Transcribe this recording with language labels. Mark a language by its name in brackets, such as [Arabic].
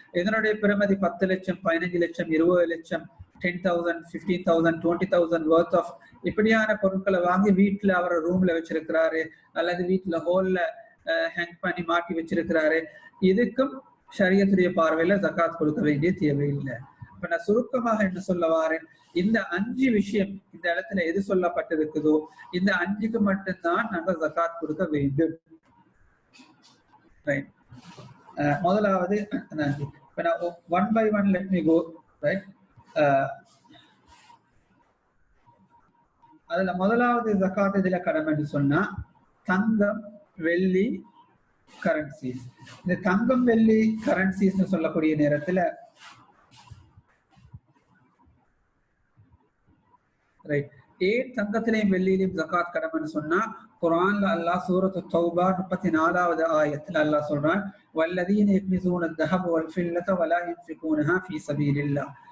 [Tamil] இதனுடைய பெருமதி 10 லட்சம், 15 லட்சம், 20 லட்சம், 10,000, 15,000, 20,000 [English] worth of [Tamil] இப்படியான பொருட்களை வாங்கி வீட்டுல அவர் ரூம்ல வச்சிருக்கிறாரு அல்லது வீட்டுல ஹோல்ல ஹேங் பண்ணி மாட்டி வச்சிருக்கிறாரு. இதுக்கும் ஷரியத்துடைய பார்வையில ஜகாத் கொடுக்க வேண்டிய தேவையில்லை. இப்ப நான் சுருக்கமாக என்ன சொல்ல வாரேன், இந்த 5 விஷயம் இந்த இடத்துல எது சொல்லப்பட்டிருக்குதோ இந்த 5க்கு மட்டும்தான் நாங்க ஜகாத் கொடுக்க வேண்டும். முதலாவது, இப்ப நான் [English] 1 by 1 let me go, right? [Tamil] அதுல முதலாவது ஜகாத் இதுல கடமைன்னு சொன்னா தங்கம், வெள்ளி, [English] currencies. [Tamil] இந்த தங்கம் வெள்ளி கரன்சிஸ்னு சொல்லக்கூடிய நேரத்துல ரைட் ஏன் தங்கத்திலையும் வெள்ளியிலையும் ஜகாத் கடமைன்னு சொன்னா குர்ஆன்ல அல்லாஹ் சூரத்து தௌபா 34வது ஆயத்துல அல்லாஹ் சொல்றான் [Arabic] வல்லதீன யக்னிஸூன الذهب والفضة ولا ينفقونها في سبيل الله.